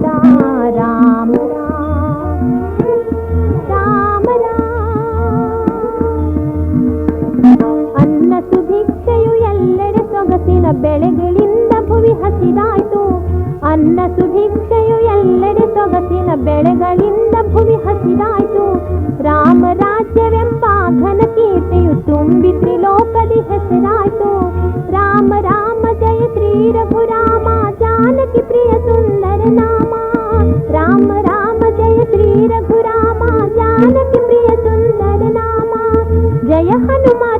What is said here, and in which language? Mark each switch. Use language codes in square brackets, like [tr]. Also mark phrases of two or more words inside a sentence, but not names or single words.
[kn] ರಾಮ ರಾಮ ಅನ್ನ ಸುಭಿಕ್ಷೆಯು ಎಲ್ಲೆಡೆ ಸೊಗಸಿನ ಬೆಳೆಗಳಿಂದ ಭುವಿ ಹಸಿದಾಯ್ತು। ಅನ್ನ ಸುಭಿಕ್ಷೆಯು ಎಲ್ಲೆಡೆ ಸೊಗಸಿನ ಬೆಳೆಗಳಿಂದ ಭುವಿ ಹಸಿದಾಯ್ತು। ರಾಮ ರಾಜ್ಯವೆಂಬ ಘನ ಕೀರ್ತಿಯು ತುಂಬಿ ತ್ರಿಲೋಕದಿ ಹೆಸರಾಯ್ತು। [hi] राम राम जय श्री रघुराम जानकी प्रिय सुंदर नामा। राम राम जय श्री रघुरामा जानकी प्रिय सुंदर नामा। जय हनुमान